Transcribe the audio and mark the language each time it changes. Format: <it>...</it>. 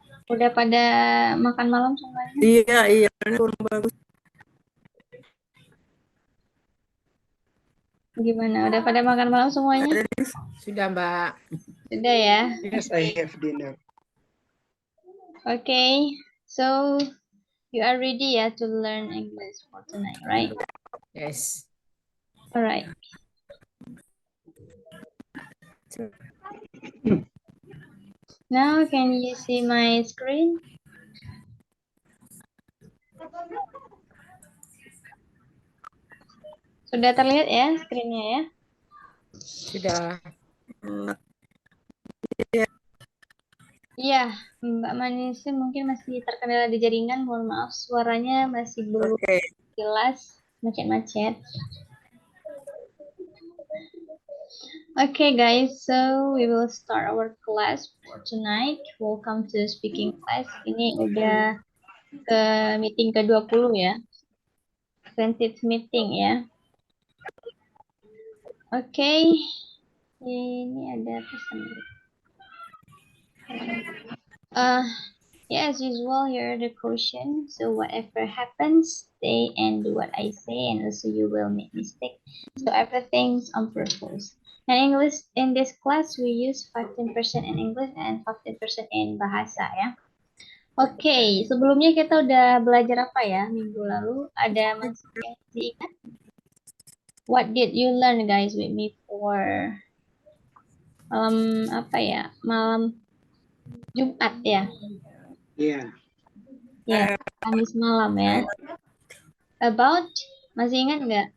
<id>Udah pada makan malam semuanya? Iya, kurang bagus. Gimana? Udah pada makan malam semuanya? Sudah, Mbak. Sudah ya?</id> <en>Yes, I have dinner. Okay, so you are ready ya to learn English for tonight, right? Yes. Alright. Now can you see my screen?</en> <id>Sudah terlihat ya screen-nya ya? Sudah. Iya, Mbak Manisi mungkin masih terkendala di jaringan. Mohon maaf, suaranya masih belum jelas, macet-macet.</id> <en>Okay, guys, so we will start our class for tonight. Welcome to speaking class.</en> <id>Ini udah ke meeting ke-20 ya.</id> <en>20th meeting ya.</en> <id>Okay, ini ada pesan.</id> <en>Yeah, as usual, here are the question. So whatever happens, stay and do what I say, and also you will make mistake. So everything's on purpose. And English in this class we use 15% in English and 15% in bahasa ya.</en> <id>Oke, sebelumnya kita udah belajar apa ya minggu lalu? Ada masih yang diingat?</id> <en>What did you learn guys with me for</en> <id>apa ya? Malam Jumat ya?</id> <en>Yeah.</en> <id>Ya, Kamis malam ya. About, masih ingat nggak?</id>